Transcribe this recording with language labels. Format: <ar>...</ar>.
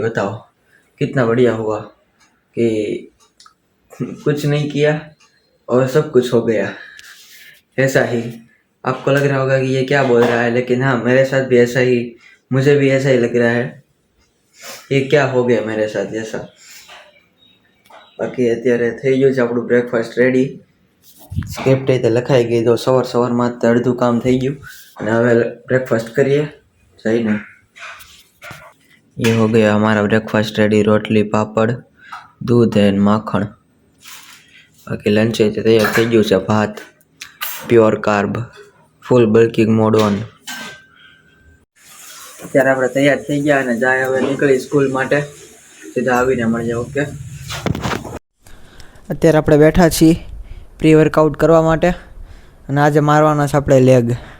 <hi>बताओ कितना बढ़िया हुआ कि कुछ नहीं किया और सब कुछ हो गया। ऐसा ही आपको लग रहा होगा कि ये क्या बोल रहा है, लेकिन हाँ मेरे साथ भी ऐसा ही, मुझे भी ऐसा ही लग रहा है। ये क्या हो गया मेरे साथ ऐसा।</hi> <gu>बाकी અત્યારે થઈ ગયું છે આપણું બ્રેકફાસ્ટ રેડી। સ્ક્રિપ્ટ રીતે લખાઈ ગઈ તો સવારમાં અડધું કામ થઈ ગયું અને હવે બ્રેકફાસ્ટ કરીએ જઈને।</gu> <hi>ये हो गया हमारा ब्रेकफास्ट रेडी, रोटली पापड़ दूध एंड माखण।</hi> <gu>बाकी लंच तैयार થઈ ગયું છે, ભાત pure carb full bulking mode on. અત્યારે આપણે તૈયાર થઈ ગયા અને જાય હવે નીકળી સ્કૂલ માટે, સીધા આવીને મળીએ। ઓકે, અત્યારે આપણે બેઠા છીએ પ્રી વર્કઆઉટ કરવા માટે અને આજે મારવાના છે આપણે લેગ।</gu>